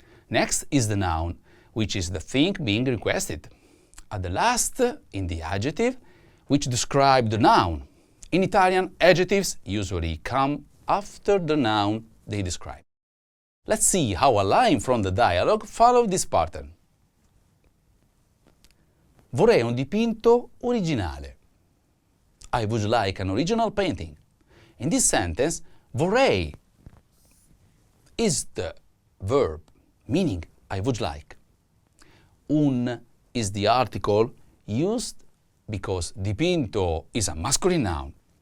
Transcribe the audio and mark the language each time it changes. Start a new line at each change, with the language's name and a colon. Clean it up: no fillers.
English: Next is the noun, which is the thing being requested. At the last, in the adjective, which describe the noun. In Italian, adjectives usually come after the noun they describe. Let's see how a line from the dialogue follows this pattern.
Italian: Vorrei un dipinto originale.
English: I would like an original painting. In this sentence, vorrei is the verb, meaning I would like. Un is the article used because dipinto is a masculine noun.